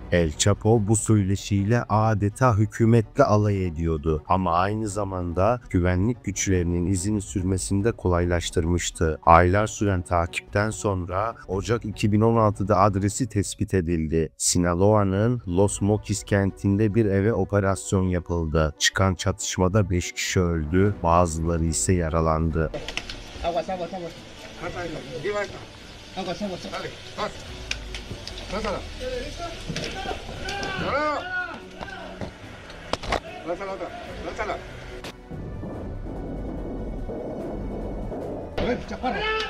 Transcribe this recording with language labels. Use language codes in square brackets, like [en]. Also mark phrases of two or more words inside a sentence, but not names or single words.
[tr] El Chapo bu söyleşiyle adeta hükümetle alay ediyordu ama aynı zamanda güvenlik güçlerinin izini sürmesini de kolaylaştırmıştı. Aylar süren takipten sonra Ocak 2016'da adresi tespit edildi. Sinaloa'nın Los Mochis kentinde bir eve operasyon yapıldı. Çıkan çatışmada 5 kişi öldü, bazıları ise yaralandı. [es] Aguas, aguas, aguas. Pasa esto. Lleva esto. Aguas, aguas. Dale, pasa. Pásala. No, no. Lánzala otra. Lánzala. A ver, chaparro.